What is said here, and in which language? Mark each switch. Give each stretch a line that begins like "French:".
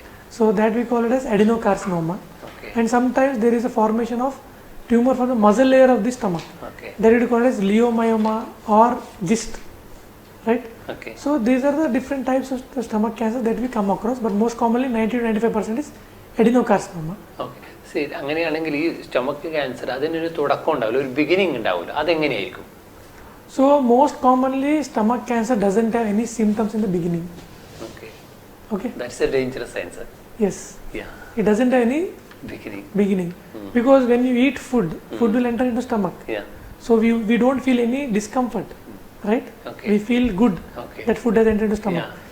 English: So that we call it as adenocarcinoma. And sometimes there is a formation of tumor from the muscle layer of the stomach. That we call as leiomyoma or GIST, right? So these are the different types of the stomach cancer that we come across, but most commonly 90-95% is adenocarcinoma.
Malayalam: അങ്ങനെയാണെങ്കിൽ ഈ stomach cancer അതിനൊരു തുടക്കം ഉണ്ടാവില്ല, ഒരു beginning ഉണ്ടാവില്ല, അതെങ്ങനെയായിരിക്കും?
English: So most commonly stomach cancer doesn't have any symptoms in the beginning. Okay. That's a dangerous answer. Yes. Yeah. It doesn't have any beginning. Because when you eat food will enter into stomach. So we don't feel any discomfort, right? We feel good that food has entered into stomach.